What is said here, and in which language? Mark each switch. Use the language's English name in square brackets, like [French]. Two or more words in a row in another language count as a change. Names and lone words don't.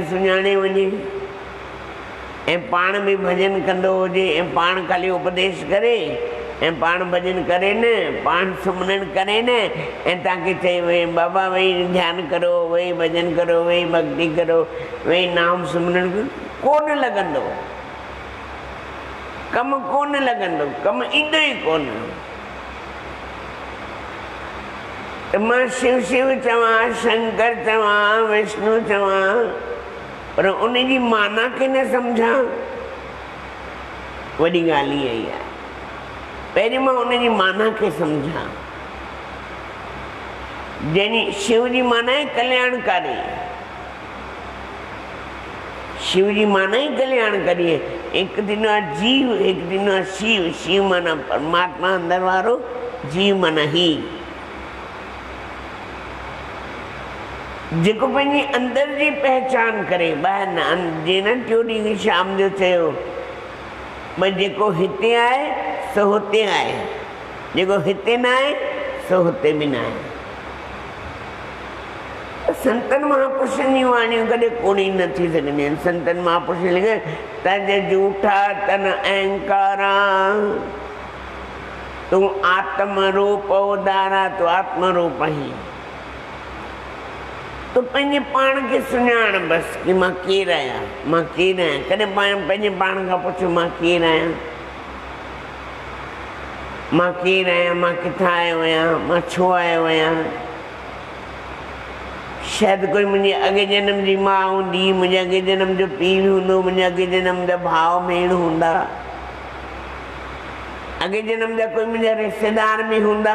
[Sindhi] सुञाणे वञे, ऐं पाण बि भॼन कंदो हुजे, ऐं पाण ख़ाली उपदेश करे, ऐं पाण भॼन करे न, पाण सुमरन करे न, ऐं तव्हांखे चए वई बाबा वेही ध्यानु करो, वेही भॼन करो, वेही भक्ति करो, वेही नाम सुमरन, कोन लॻंदो, कमु कोन लॻंदो, कमु ईंदो ई कोन। त मां शिव शिव चवां, शंकर चवां, विष्णु चवां, पर उनजी माना खे न सम्झां, वॾी ॻाल्हि इहा ई आहे। पहिरीं मां उनजी माना खे सम्झां, जंहिंजी शिव जी माना आहे कल्याणकारी, [Hindi] शिव जी माना ही कल्याणकारी है। एक दिन जीव, एक दिन शिव, [Sindhi] शिव माना परमात्मा अंदर वारो, जीव माना ही, जेको पंहिंजी अंदर जी पहचान करे, ॿाहिरि न, जीअं टियों ॾींहुं शाम जो चयो, भई जेको हिते आहे सो हुते आहे, जेको हिते न आहे सो हुते बि न आहे। संतन महापुरुषनि जी वाणियूं कॾहिं कोड़ी न थी सघंदियूं आहिनि। [Hindi] संतन महापुरुष लिखे तज झूठा तन अहंकारा, तूं आत्म रूप उदारा, तूं आत्म रूप ही, [Sindhi] तूं पंहिंजे पाण खे सुञाण बसि कि मां केरु आहियां, मां केरु आहियां। कॾहिं पंहिंजे पाण खां पुछो मां केरु आहियां, मां केरु आहियां, मां किथां आयो आहियां, मां छो आयो आहियां। शायदि कोई मुंहिंजे अॻे जनम जी माउ हूंदी, मुंहिंजे अॻे जनम जो पीउ हूंदो, मुंहिंजे अॻे जनम जा भाउ भेण हूंदा, अॻे जनम जा कोई मुंहिंजा रिश्तेदार बि हूंदा।